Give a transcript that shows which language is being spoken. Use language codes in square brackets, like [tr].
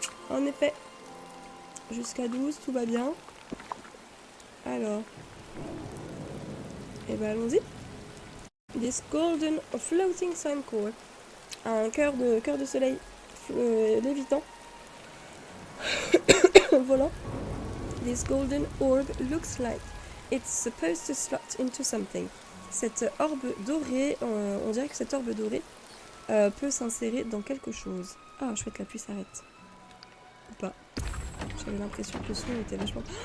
[fr] En effet, jusqu'à 12, tout va bien. Alors, et ben allons-y. [en] This golden floating sun core. [fr] Un cœur de soleil lévitant. Volant. [en] This golden orb looks like it's supposed to slot into something. [fr] Cette orbe dorée, on dirait que cette orbe dorée peut s'insérer dans quelque chose. Ah, chouette, la pluie s'arrête. Ou pas. J'avais l'impression que le son était vachement...